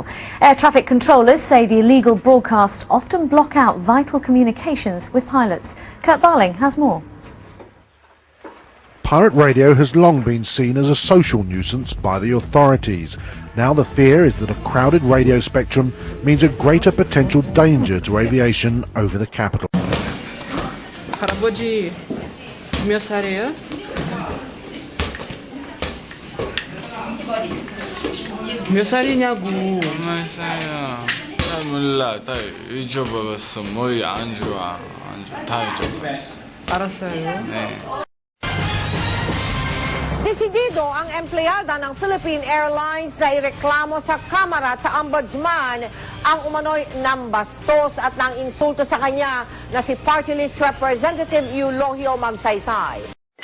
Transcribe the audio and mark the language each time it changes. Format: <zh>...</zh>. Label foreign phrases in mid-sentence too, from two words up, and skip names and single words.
<en>Air traffic controllers say the illegal broadcasts often block out vital communications with pilots. Kurt Barling has more. Pirate radio has long been seen as a social nuisance by the authorities. Now the fear is that a crowded radio spectrum means a greater potential danger to aviation over the capital.</en> <ko>할아버지, 몇 살이에요? 몇 살이냐고. 몇 살이야? 나 몰라. 다 잊어버렸어. 머리 안 좋아. 다 잊어버렸어. 알았어요. 네.</ko> <tl>Desidido ang empleyada ng Philippine Airlines na ireklamo sa Kamara at sa Ombudsman ang umano'y nambastos at nang insulto sa kanya na si</tl> <en>Party List Representative</en> <tl>Eulogio Magsaysay.</tl>